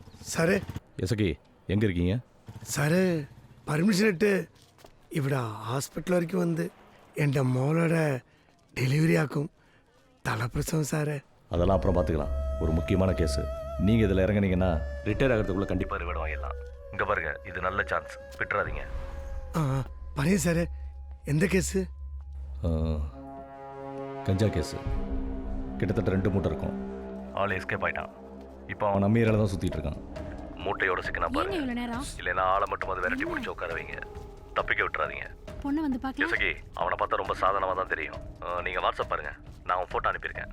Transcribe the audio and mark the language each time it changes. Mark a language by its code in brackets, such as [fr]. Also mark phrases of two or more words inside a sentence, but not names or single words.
[ml] സാറേ [ta] எசகி எங்கே இருக்கீங்க? [ml] സാറ് പെർമിഷൻ ഇട്ട് ഇവിടെ ഹോസ്പിറ്റൽ വന്ന് എൻ്റെ മോളോടെ ഡെലിവറി ആക്കും തലപ്രസവം സാറേ. [ta] அதெல்லாம் அப்புறம் பார்த்துக்கலாம். ஒரு முக்கியமான கேஸு. நீங்கள் இதில் இறங்குனீங்கன்னா ரிட்டையர் ஆகிறதுக்குள்ளே கண்டிப்பாக ரிவார்டு வாங்கிடலாம். இங்கே பாருங்கள், இது நல்ல சான்ஸ், விட்டுறாதீங்க. [ml] ആ പറയൂ സാറേ, എന്താ കേസ്? [ta] கஞ்சா கேஸு. கிட்டத்தட்ட 2 மூட்டை இருக்கும். ஆள் எஸ்கேப் ஆகிட்டான். இப்போ அவன் நம்ம ஏரியாவில் தான் சுற்றிட்டு இருக்கான். மூட்டையோட சிக்கனா பாருங்க, இல்லைன்னா ஆளை மட்டும் அது விரட்டி பிடிச்சி உட்கார வைங்க. தப்பிக்க விட்டுறாதீங்க. பொண்ணு வந்து பார்க்கலாம். எசகி, அவனை பார்த்தா ரொம்ப சாதாரணமாக தான் தெரியும். நீங்கள் வாட்ஸ்அப் பாருங்கள், நான் அவன் ஃபோட்டோ அனுப்பியிருக்கேன்.